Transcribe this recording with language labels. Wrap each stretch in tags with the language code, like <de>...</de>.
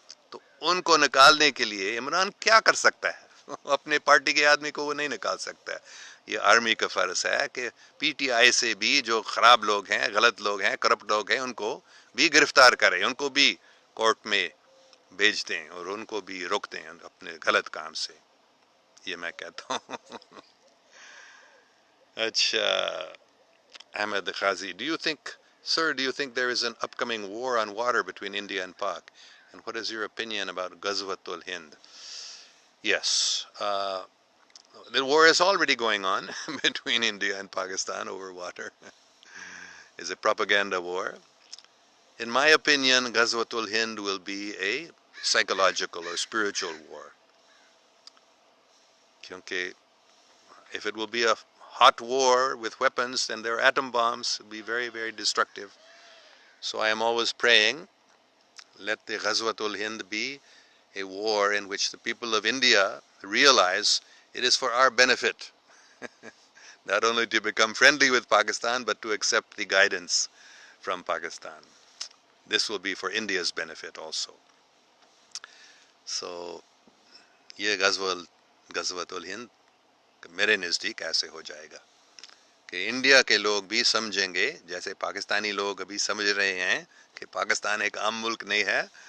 <ur>تو ان کو نکالنے کے لیے عمران کیا کر سکتا ہے؟ اپنے پارٹی کے آدمی کو وہ نہیں نکال سکتا ہے. یہ آرمی کا فرض ہے کہ پی ٹی آئی سے بھی جو خراب لوگ ہیں، غلط لوگ ہیں، کرپٹ لوگ ہیں، ان کو بھی گرفتار کریں، ان کو بھی کورٹ میں بھیج دیں اور ان کو بھی روک دیں اپنے غلط کام سے. یہ میں کہتا ہوں. اچھا،</ur> <en>Ahmed Khazi, do you think there is an upcoming war on water between India and Pak? And what is your opinion about Ghazwatul Hind? Yes, the war is already going on between India and Pakistan over water. It's a propaganda war. In my opinion, Ghazwatul Hind will be a psychological or spiritual war.</en> <ur>Kyunki</ur> <en>if it will be a hot war with weapons, then their atom bombs will be very, very destructive. So I am always praying, let the Ghazwatul Hind be a war in which the people of India realize It is for our benefit, not only to become friendly with Pakistan, but to accept the guidance from Pakistan. This will be for India's benefit also.</en> <ur>So, یہ غزوۃ الہند میرے نزدیک ایسے ہو جائے گا کہ India کے لوگ بھی سمجھیں گے، جیسے پاکستانی لوگ ابھی سمجھ رہے ہیں کہ پاکستان ایک عام ملک نہیں ہے،</ur>